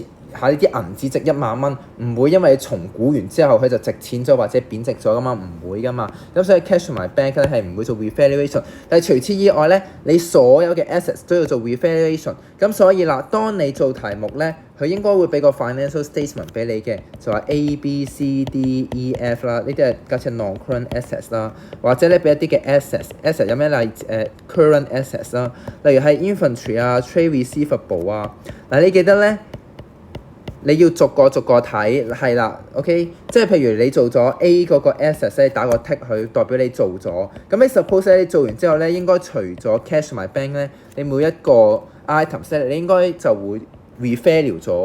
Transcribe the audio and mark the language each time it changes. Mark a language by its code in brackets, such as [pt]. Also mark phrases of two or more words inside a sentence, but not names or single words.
[yue] 呢啲銀紙值1萬蚊，唔會因為你重估完之後佢就值錢咗或者貶值咗噶嘛，唔會噶嘛。咁所以 cash 同埋 bank 咧係唔會做 revaluation。但係除此以外咧，你所有嘅 assets 都要做 revaluation。咁所以啦，當你做題目咧，佢應該會俾個 [en] financial statement [yue] 俾你嘅，就話 A、B、C、D、E、F 啦，呢啲係假設 [en] non-current assets [yue] 啦，或者咧俾一啲嘅 assets 有咩 [en] current assets [yue] 啦，例如係 inventory 啊、 [en] trade receivable [yue] 啊。嗱，你記得咧。你要逐個睇，係啦 ，OK， 即係譬如你做咗 A 嗰個 assets 咧，打個 tick 佢，代表你做咗。咁你 suppose 你做完之後咧，應該除咗 cash 同埋 bank 咧，你每一個 items 咧，你應該就會 revalue 咗。